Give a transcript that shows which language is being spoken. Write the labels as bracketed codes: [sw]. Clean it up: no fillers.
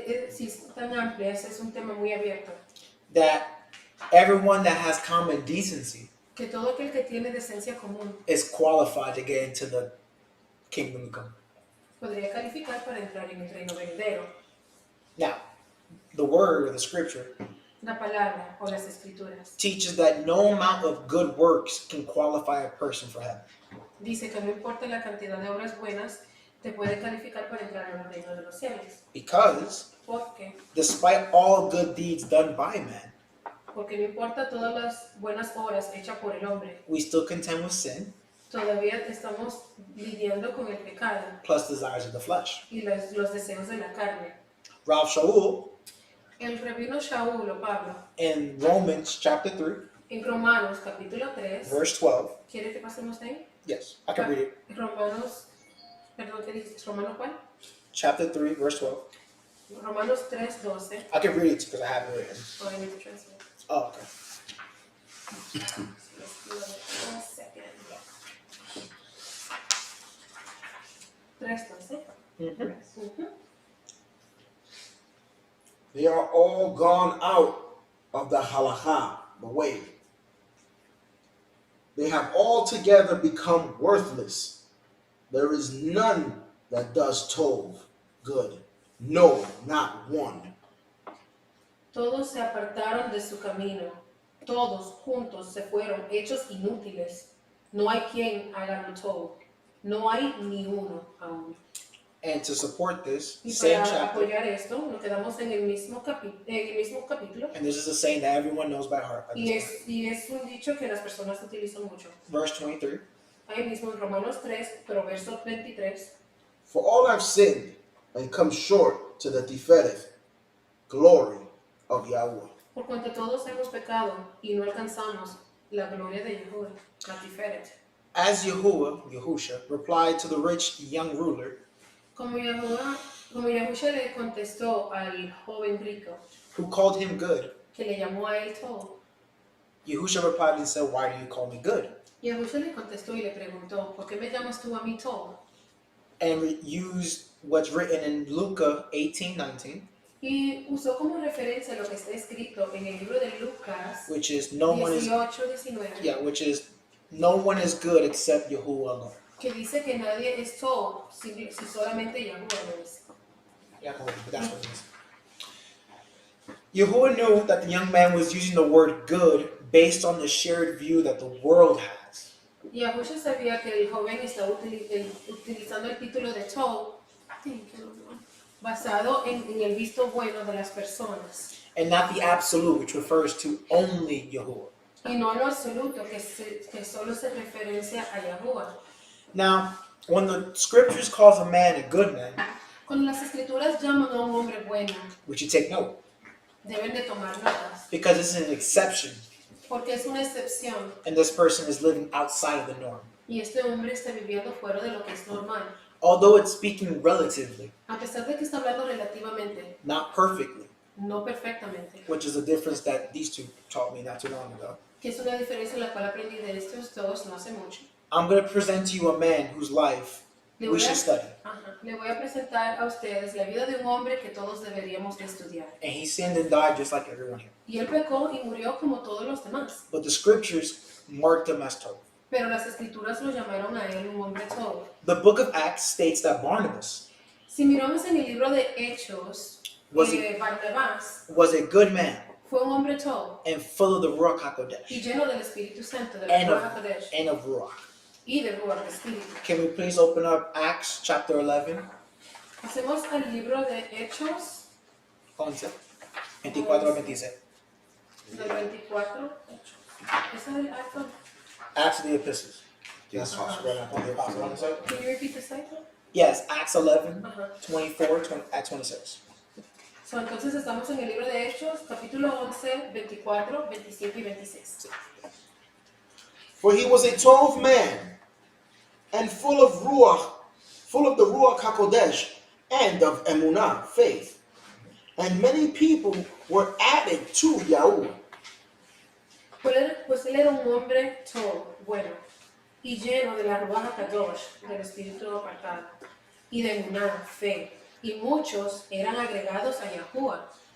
[es] sí, tan amplias, es un tema muy abierto. [en] That everyone that has common decency [es] Que todo aquel que tiene decencia común [en] is qualified to get into the kingdom to come. [es] podría calificar para entrar en el reino venidero. [en] Now, the word or the scripture [es] La palabra o las escrituras [en] teaches that no amount of good works can qualify a person for heaven. [es] dice que no importa la cantidad de obras buenas, te puede calificar para entrar en el reino de los cielos. [en] Because [es] Porque [en] despite all good deeds done by man, [es] no importa todas las buenas obras hechas por el hombre, [en] we still contend with sin [es] todavía estamos lidiando con el pecado [en] plus desires of the flesh. [es] y los deseos de la carne. [en] Ralph Shavuah [es] El rabino Shaul o Pablo, [en] in Romans chapter 3, [es] en Romanos capítulo 3, [en] verse 12. [es] ¿quiere que pasemos ahí? [en] Yes, I can read it. [es] Romanos, perdón, ¿qué dices? ¿Romano cuál? [en] Chapter 3, verse 12. [es] Romanos 3:12. [en] I can read it because I have it written. Oh, I need to translate. Oh, okay. Let's do it. 1 second. 3:12. Mm-hmm. They are all gone out of the halakha, the way. They have altogether become worthless. There is none that does tov, good. No, not one. [es] Todos se apartaron de su camino. Todos juntos se fueron hechos inútiles. No hay quien haga lo todo. No hay ni uno aún. [en] And to support this, [es] Y [en] same [es] para [en] chapter, [es] apoyar esto, nos quedamos en el mismo capítulo. [en] and this is a saying that everyone knows by heart. By [es] Y [en] this time. [es] es un dicho que las personas utilizan mucho. [en] Verse 23. [es] Ahí mismo en Romanos 3, pero verso 23. [en] For all have sinned and come short to the tiferet, glory of Yahweh. [es] Por cuanto todos hemos pecado y no alcanzamos la gloria de Yahuwah, la Tiferet. [en] As Yahusha, replied to the rich young ruler, [es] Como Yahusha le contestó al joven rico, [en] who called him good, [es] que le llamó a él todo. [en] Yahusha replied and said, "Why do you call me good?" [es] Yahusha le contestó y le preguntó, ¿por qué me llamas tú a mí todo? [en] And used what's written in Luka 18:19, [es] Y usó como referencia lo que está escrito en el libro de Lucas [en] which is no one is [es] 18:19, [en] which is no one is good except Yahuwah alone. [es] que dice que nadie es todo si solamente Yahuwah lo es. [en] Yeah, but that's what it is. Yahuwah knew that the young man was using the word good based on the shared view that the world has. [es] Yahusha sabía que el joven estaba utilizando el título de Tov basado en el visto bueno de las personas [en] And not the absolute, which refers to only Yahuwah. [es] y no lo absoluto que solo se referencia a Yahuwah. [en] Now, when the scriptures calls a man a good man, [es] Cuando las escrituras llaman a un hombre bueno, [en] we should take note [es] deben de tomar notas [en] because it's an exception, [es] porque es una excepción [en] and this person is living outside of the norm. [es] y este hombre está viviendo fuera de lo que es normal. [en] Although it's speaking relatively, [es] A pesar de que está hablando relativamente, [en] not perfectly, [es] no perfectamente, [en] which is a difference that these two taught me not too long ago. [es] que es una diferencia en la cual aprendí de estos dos no hace mucho. [en] I'm going to present to you a man whose life [es] Le [en] we [es] voy, [en] should study. [es] le voy a presentar a ustedes la vida de un hombre que todos deberíamos de estudiar. [en] And he sinned and died just like everyone here. [es] Y él pecó y murió como todos los demás. [en] But the scriptures marked him as Tov. [es] Pero las escrituras lo llamaron a él un hombre todo. [en] The book of Acts states that Barnabas [es] Si miramos en el libro de Hechos, [en] Was [es] Barnabás [en] was a good man [es] fue un hombre todo [en] and full of the Ruach [es] y [en] HaKodesh [es] lleno del Espíritu Santo, de la [en] and Ruach HaKodesh of Ruach. [es] y del Ruach del Espíritu. [en] Can we please open up Acts chapter 11? [es] Hacemos el libro de Hechos 11, 24 al 26. del 24. ¿Ese es el acto? [en] Acts of the Epistles. Yes, Pastor. The Apostle. Can you repeat the cycle? Yes, Acts 11, Ajá. 24 at 26. [es] So, entonces estamos en el libro de Hechos, capítulo 11, 24, 25 y 26. [en] For he was a tov man, and full of the Ruach HaKodesh, and of emunah, faith. And many people were added to Yahuwah. [es] Pues él era un hombre todo, bueno, y lleno de la Ruach HaKadosh, del Espíritu apartado, y de emuná, fe, y muchos eran agregados a Yahuwah.